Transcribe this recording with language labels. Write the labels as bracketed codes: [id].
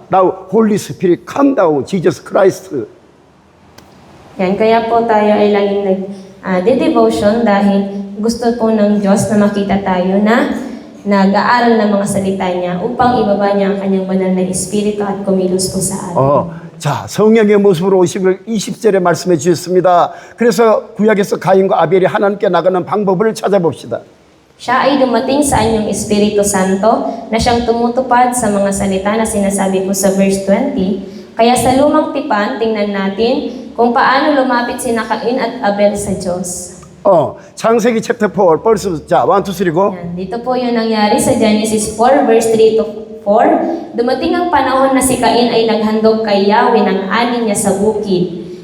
[en] Now, Holy Spirit, come down, Jesus Christ. [tl] Yan, kaya po tayo ay laging nag-devotion dahil gusto po ng Diyos na makita tayo na nag-aaral ng mga salita niya upang ibaba niya ang kanyang banal na espiritu at kumilos po sa atin. [ko] 자, 성령의 모습으로 오심을 20절에 말씀해 주셨습니다. 그래서 구약에서 가인과 아벨이 하나님께 나가는 방법을 찾아봅시다. [tl] Siya ay dumating sa anyong Espiritu Santo na siyang tumutupad sa mga salita na sinasabi po sa verse 20. Kaya sa lumang tipan, tingnan natin kung paano lumapit sina Cain at Abel sa Diyos. [ko] 창세기 챕터 4 벌써 자 1, 2, 3 go. [tl] Yan, dito po yung nangyari sa Genesis 4 verse 3 to 4. Dumating ang panahon na si Cain ay naghandog kay Yahweh ng ani niya sa bukid.